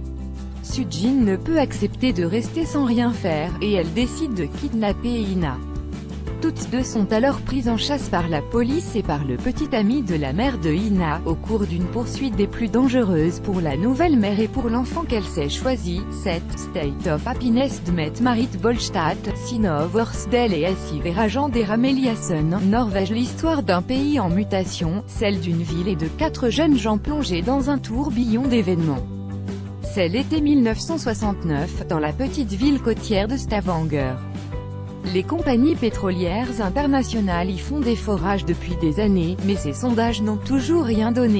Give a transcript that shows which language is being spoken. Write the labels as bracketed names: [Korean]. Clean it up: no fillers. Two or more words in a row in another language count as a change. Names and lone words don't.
[French] Sujin ne peut accepter de rester sans rien faire, et elle décide de kidnapper Ina. Toutes deux sont alors prises en chasse par la police et par le petit ami de la mère de Ina, au cours d'une poursuite des plus dangereuses pour la nouvelle mère et pour l'enfant qu'elle s'est choisi. 7. State of Happiness de Mette Marit Bolstad, Synnøve Ørsted et Siv Rajan der Ameliassen, Norvège. L'histoire d'un pays en mutation, celle d'une ville et de 4 jeunes gens plongés dans un tourbillon d'événements. C'est l'été 1969, dans la petite ville côtière de Stavanger. Les compagnies pétrolières internationales y font des forages depuis des années, mais ces sondages n'ont toujours rien donné.